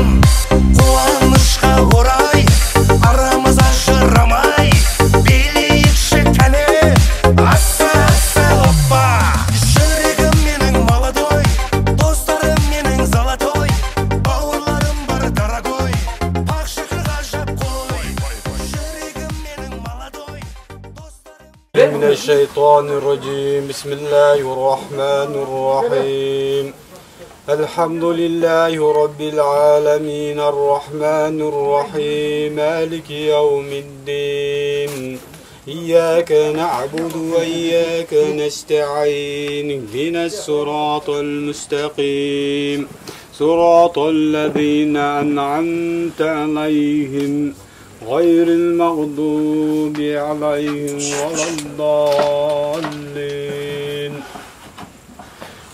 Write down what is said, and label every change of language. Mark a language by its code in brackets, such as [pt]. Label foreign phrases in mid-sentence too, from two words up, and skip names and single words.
[kk] Қуанышқа орай, арамыз ажырамай, билейікші кәне, аса оппа. Жүрегім менің молодой, достарым менің золотой, бауырларым бар дорогой, пақшықы ғажап қой. Жүрегім менің молодой, достарым... [ar] من الشيطان الرجيم. بسم الله الرحمن الرحيم. الحمد لله رب العالمين الرحمن الرحيم مالك يوم الدين إياك نعبد وإياك نستعين اهدنا الصراط المستقيم صراط الذين أنعمت عليهم غير المغضوب عليهم ولا الضالين